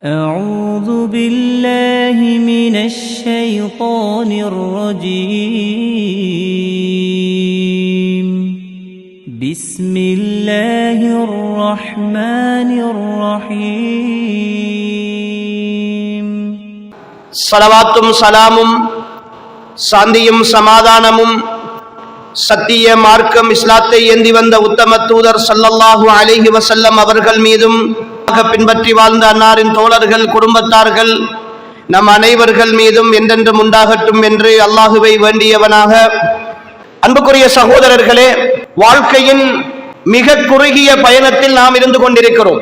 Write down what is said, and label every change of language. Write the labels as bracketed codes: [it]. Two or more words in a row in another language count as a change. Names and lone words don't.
[ar] أعوذ بالله من الشيطان الرجيم بسم الله الرحمن الرحيم [ta] ஸலவாத்தும் சலாமும் சாந்தியும் சமாதானமும் சத்திய மார்க்கம் இஸ்லாத்தை ஏந்தி வந்த உத்தம தூதர் [ar] صلى الله عليه وسلم [ta] அவர்கள் மீதும் பின்பற்றி வாழ்ந்த அன்னாரின் தோழர்கள் குடும்பத்தார்கள் நம் அனைவர்கள் மீதும் என்றென்றும் உண்டாகட்டும் என்று அல்லாஹுவை வேண்டியவனாக, அன்புக்குரிய சகோதரர்களே, வாழ்க்கையின் மிக குறுகிய பயணத்தில் நாம் இருந்து கொண்டிருக்கிறோம்.